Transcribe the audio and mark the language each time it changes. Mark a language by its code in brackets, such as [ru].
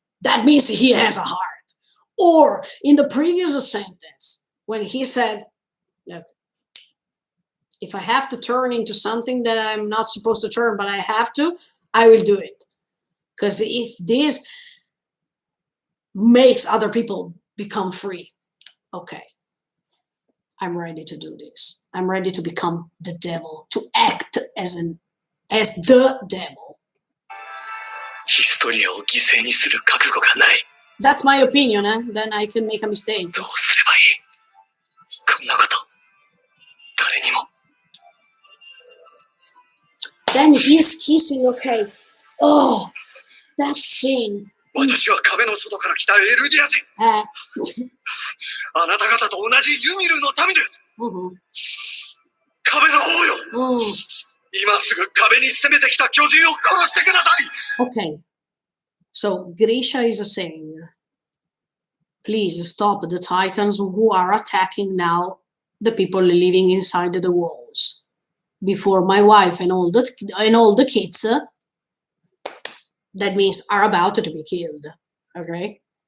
[en] That means he has a heart. Or in the previous sentence, when he said, look, if I have to turn into something that I'm not supposed to turn, but I have to, I will do it. Because if this makes other people become free, okay, I'm ready to do this. I'm ready to become the devil, to act as the devil. [ja] Historia を犠牲にする覚悟がない。 [en] That's my opinion, then I can make a mistake. [ja] どうすればいい？こんなこと、誰にも。 [en] Then he's kissing, okay. Oh, that scene. [ja] 私は壁の外から来たエルディア人。あなた方と同じユミルの民です。壁の王よ。今すぐ壁に攻めてきた巨人を殺してください。 [en] Okay. So Grisha is saying, please stop the titans who are attacking now the people living inside the walls. Before my wife and all the kids, that means are about to be killed. Okay.